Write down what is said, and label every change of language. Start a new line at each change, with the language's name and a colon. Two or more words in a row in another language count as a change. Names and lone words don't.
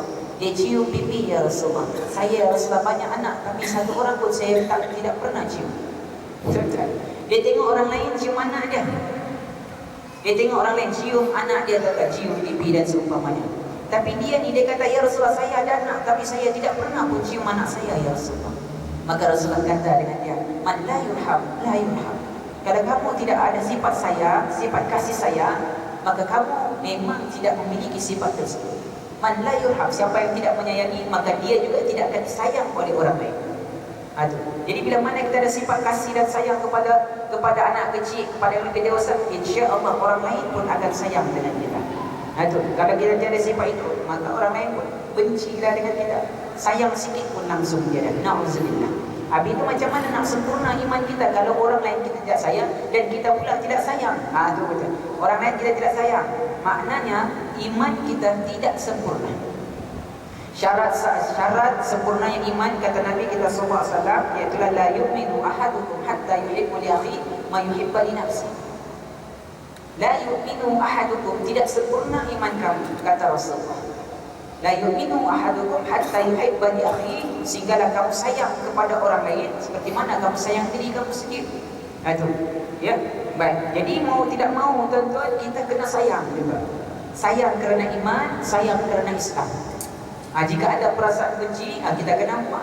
Malay: Dia cium pipi,
Arabic: يا رسول الله.
Malay: Saya,
Arabic: يا رسول الله,
Malay: banyak anak, tapi satu orang pun saya tidak pernah cium. Dia tengok orang lain cium anak dia, dia tengok orang lain cium anak dia, tak cium pipi dan seumpamanya. Tapi dia ni, dia kata,
Arabic: يا رسول الله,
Malay: saya ada anak, tapi saya tidak pernah pun cium anak saya,
Arabic: يا رسول الله.
Malay: Maka Rasulullah kata dengan dia,
Arabic: من لا يرحم لا يرحم.
Malay: Kalau kamu tidak ada sifat sayang, sifat kasih sayang, maka kamu memang tidak memiliki sifat tersebut.
Arabic: من لا يرحم,
Malay: siapa yang tidak menyayangi, maka dia juga tidak akan disayang oleh orang lain. Jadi bila mana kita ada sifat kasih dan sayang kepada anak kecil, kepada yang lebih dewasa,
Arabic: إن شاء الله
Malay: orang lain pun akan sayang dengan kita. Kalau kita tiada sifat itu, maka orang lain pun bencilah dengan kita. Sayang sikit pun langsung tiada. Na'udzubillah. Habis itu macam mana nak sempurna iman kita kalau orang lain kita tidak sayang dan kita pula tidak sayang? Itu betul. Orang lain kita tidak sayang, maknanya iman kita tidak sempurna. Syarat sempurnanya iman, kata Nabi kita
Arabic: صلى الله عليه وسلم,
Malay: iaitu
Arabic: لا يؤمن أحدكم حتى يحب لأخيه ما يحب لنفسه. لا يؤمن أحدكم,
Malay: tidak sempurna iman kamu, kata Rasulullah.
Arabic: لا يؤمن أحدكم حتى يحب لأخيه,
Malay: sehinggalah kamu sayang kepada orang lain seperti mana kamu sayang diri kamu sendiri. Itu ya. Baik. Jadi mau tidak mau tuan-tuan, kita kena sayang juga. Sayang kerana iman, sayang kerana Islam. Jika ada perasaan benci, kita kena buat.